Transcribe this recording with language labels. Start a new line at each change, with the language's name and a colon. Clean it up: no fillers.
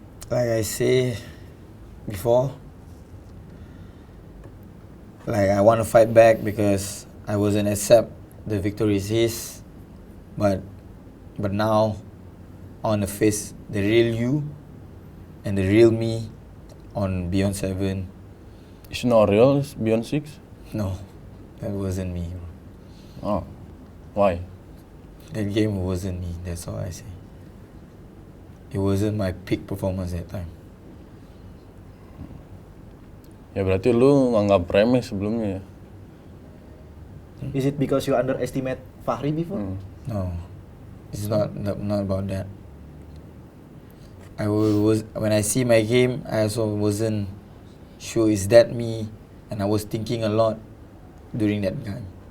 English: Like I say before, like I want to fight back because I wasn't accept the victory is his, but now I want to face the real you and the real me on Beyond 7. It's not real, it's Beyond 6? No, that wasn't me. Oh, why? That game wasn't me, that's all I say. It wasn't my peak performance that time.
Indonesian: Ya berarti lu nganggap remeh sebelumnya ya?
English: Is it because you underestimate Fahri before? No, it's not about that. When I see my game, I also wasn't sure is that me, and I was thinking a lot during that time.